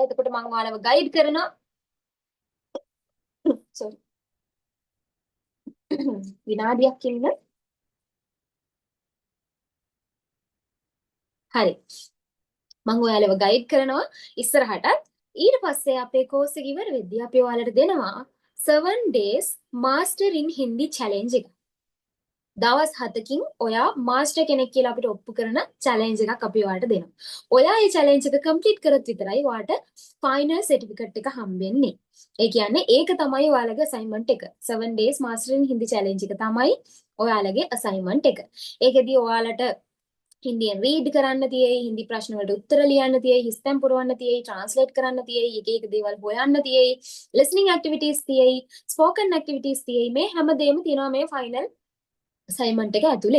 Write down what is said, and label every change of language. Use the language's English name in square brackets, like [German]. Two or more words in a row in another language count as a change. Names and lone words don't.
[Sinhala] එතකොට මම ඔයාලව ගයිඩ් කරනවා. sorry. විනාඩියක් ඉන්න. හරි. මම ඔයාලව ගයිඩ් කරනවා ඉස්සරහට. ඊට පස්සේ අපේ කෝස් එක ඉවර වෙද්දී අපි ඔයාලට දෙනවා [English] 7 days master in Hindi challenge [Sinhala] එක. දවස් 7කින් ඔයා මාස්ටර් කෙනෙක් කියලා අපිට ඔප්පු කරන චැලෙන්ජ් එකක් අපි ඔයාලට දෙනවා. ඔයා මේ චැලෙන්ජ් එක කම්ප්ලීට් කරොත් විතරයි ඔයාලට [English] final certificate [Sinhala] එක හම්බෙන්නේ. ඒ කියන්නේ ඒක තමයි ඔයාලගේ අසයින්මන්ට් එක. [English] 7 days master in Hindi challenge [Sinhala] එක තමයි ඔයාලගේ අසයින්මන්ට් එක. ඒකෙදී ඔයාලට හින්දියෙන් රීඩ් කරන්න තියෙයි, හින්දි ප්‍රශ්න වලට උත්තර ලියන්න තියෙයි, හිස්තැන් පුරවන්න තියෙයි, ට්‍රාන්ස්ලේට් කරන්න තියෙයි, එක එක දේවල් හොයන්න තියෙයි, [English] listening activities [Sinhala] තියෙයි, [English] spoken activities [Sinhala] තියෙයි. මේ හැමදේම තියෙනවා මේ [English] final assignment [Sinhala] එක ඇතුලේ.